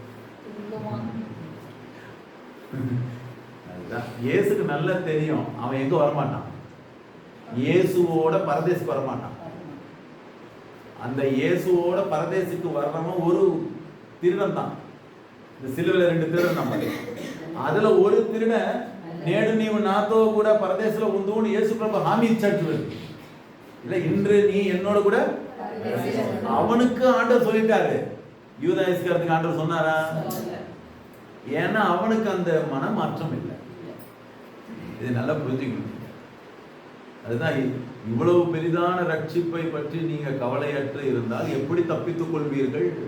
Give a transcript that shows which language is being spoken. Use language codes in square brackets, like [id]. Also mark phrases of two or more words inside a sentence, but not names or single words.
[ta] இயேசுக்கு நல்லா தெரியும் அவன் எங்க வரமாட்டான், இயேசுவோட பரதேசுக்கு வரமாட்டான். அந்த இயேசுவோட பரதேசுக்கு வர்றவன் ஒரு திருடன் தான். இந்த சிலுவையில 2 திருடன் நம்ம, அதுல ஒரு திருடன் [te] నేడు నీవు నాతో కూడా పరదేశంలో ఉందుని యేసు ప్రభు హామీ ఇచ్చాడు. [ta] இல்ல இன்று நீ என்னோட கூட, அவனுக்கு ஆண்டவர் சொல்லிட்டாரு. யூதா இஸ்காரியத்துக்கு ஆண்டவர் சொன்னாரா? ஏன்னா அவனுக்கு அந்த மனமாற்றம் இல்லை. இது நல்லா புரிஞ்சுக்கணும். அதுதான் இவ்வளவு பெரிதான ரட்சிப்பை பற்றி நீங்க கவலையற்று இருந்தால் எப்படி தப்பித்துக் கொள்வீர்கள்?